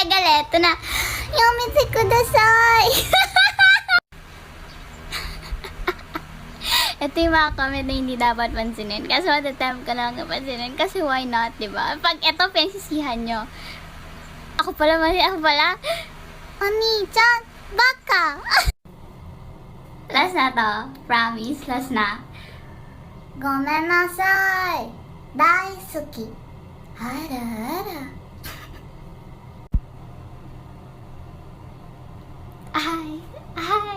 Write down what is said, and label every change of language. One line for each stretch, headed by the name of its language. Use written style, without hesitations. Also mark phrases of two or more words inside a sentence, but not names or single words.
Filipino: Eto na.
Japanese: やめてください!
Filipino: Ito yung mga comment na hindi dapat pansinin. Kasi matatime ka lang pansinin. Kasi
English: why not,
Filipino: diba? Pag ito, pinagsisihan nyo. Ako pala.
Japanese: お兄ちゃん、バカ!
Filipino: Last na to. Promise, last na.
Japanese: ごめんなさい。大好き.
Filipino: Hara. Ay.